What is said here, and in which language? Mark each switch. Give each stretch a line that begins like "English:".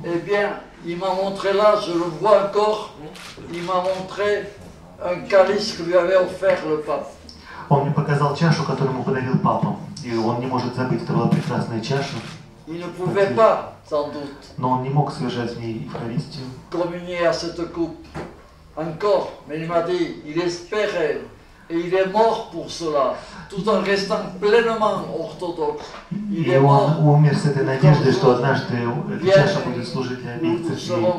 French: Eh bien, il m'a montré là, je le vois encore, il m'a montré un calice que lui avait offert le pape.
Russian: Он мне показал чашу, которую ему подарил папа, и он не может забыть, это была прекрасная чаша.
French: Il ne pouvait pas, sans doute,
Russian: но он не мог совершать в ней Евхаристию.
French: Communier à cette coupe encore, mais il m'a dit, il espérait. Et il est mort pour cela, tout en restant pleinement orthodoxe.
Russian: И он умер с этой надеждой, что однажды эта чаша будет служить для обеих церквей.